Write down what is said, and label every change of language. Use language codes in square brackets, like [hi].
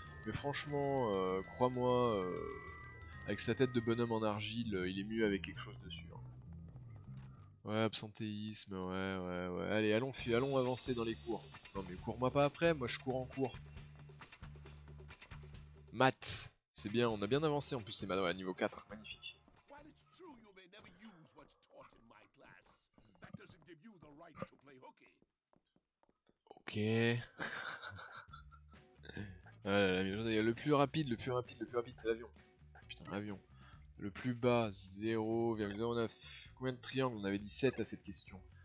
[fr] Mais franchement, crois-moi, avec sa tête de bonhomme en argile, il est mieux avec quelque chose dessus. Hein. Ouais, absentéisme, ouais. Allez, allons avancer dans les cours. Non mais cours-moi pas après, moi je cours en cours. Maths, c'est bien, on a bien avancé en plus, c'est ouais, niveau 4, magnifique. [en] While it's true you may never use what's taught in my class, that doesn't give you the right to play hooky. Ok. [fr] Le plus rapide, c'est l'avion. Putain, l'avion. Le plus bas, 0,09. Combien de triangles? On avait dit 7 à cette question.